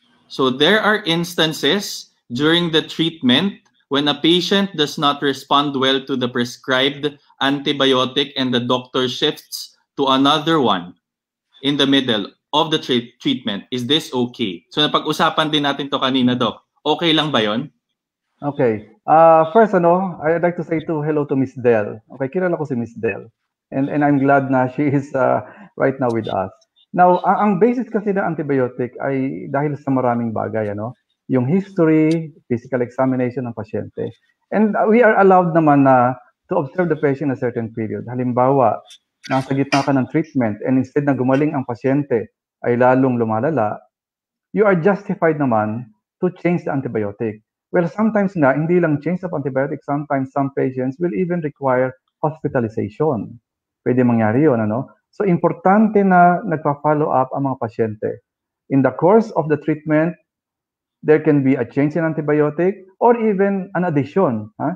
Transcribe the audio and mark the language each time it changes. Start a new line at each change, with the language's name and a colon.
English: So there are instances during the treatment when a patient does not respond well to the prescribed antibiotic and the doctor shifts to another one in the middle of the treatment, is this okay?
Filipino: So napag-usapan din natin to kanina, Doc. Okay lang ba yon?
English: Okay. First, I'd like to say hello to Miss Del. Okay,
Filipino: kilala ko si Miss Del.
English: And I'm glad na she is right now with us.
Filipino: Now, ang basis kasi ng antibiotic ay dahil sa maraming bagay, Yung history, physical examination ng pasyente.
English: And we are allowed naman na to observe the patient a certain period.
Filipino: Halimbawa, nasa gitna ka ng treatment and instead na gumaling ang pasyente ay lalong lumalala,
English: you are justified naman to change the antibiotic. Well, sometimes nga,
Filipino: hindi lang
English: change of antibiotics, sometimes some patients will even require hospitalization.
Filipino: Pwede mangyari yun, So, importante na nagpa-follow up ang mga pasyente.
English: In the course of the treatment, there can be a change in antibiotic or even an addition.